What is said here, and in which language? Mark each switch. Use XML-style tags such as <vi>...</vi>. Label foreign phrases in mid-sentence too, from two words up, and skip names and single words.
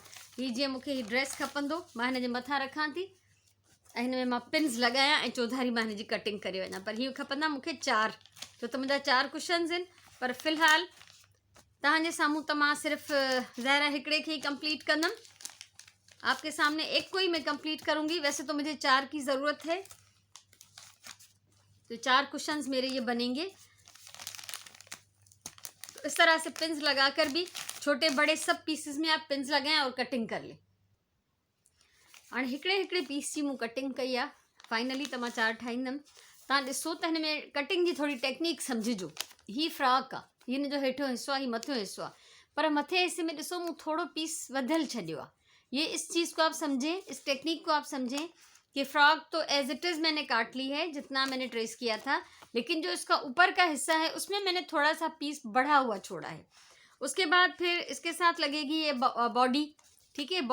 <sd>ही जीअं मूंखे ही ड्रेस खपंदो मां हिन जे मथां रखां थी ऐं हिन में मां पिन्स लॻायां ऐं चौधारी मां हिन जी कटिंग करे वञां। पर हीअ खपंदा मूंखे 4, छो त मुंहिंजा 4 कुशन्स आहिनि। पर फ़िलहाल तव्हांजे साम्हूं त मां सिर्फ़ु ज़ाहिर हिकिड़े खे ही कंप्लीट कंदमि।</sd> <hi>आपके सामने एक को ही मैं कंप्लीट करूँगी। वैसे तो मुझे 4 की ज़रूरत है, तो 4 कुशन्स मेरे ये बनेंगे। तो इस तरह से पिन्स लगाकर भी छोटे बड़े सब पीसेस में आप पिन्स लगाएं और कटिंग कर लें।</hi> <sd>और हिकिड़े हिकिड़े पीस की मूं कटिंग कई आहे। फाइनली त मां 4 ठाहींदमि। तव्हां ॾिसो त हिन में कटिंग की थोड़ी टेक्निक समझिजो। ही फ्रॉक आहे, ही हिन जो हेठो हिस्सो आहे, ही मथियों हिस्सो आहे, पर मथे हिस्से में ॾिसो मूं थोड़ो पीस वधियल छॾियो आहे।</sd> <hi>ये इस चीज़ को आप समझें, इस टेक्निक को आप समझें कि फ्रॉक तो</hi> <en>as it is</en> <hi>मैंने काट ली है जितना मैंने ट्रेस किया था, लेकिन जो इसका ऊपर का हिस्सा है उसमें मैंने थोड़ा सा पीस बढ़ा हुआ छोड़ा है। उसके बाद फिर इसके साथ लगेगी ये बॉडी, ठीक है।</hi>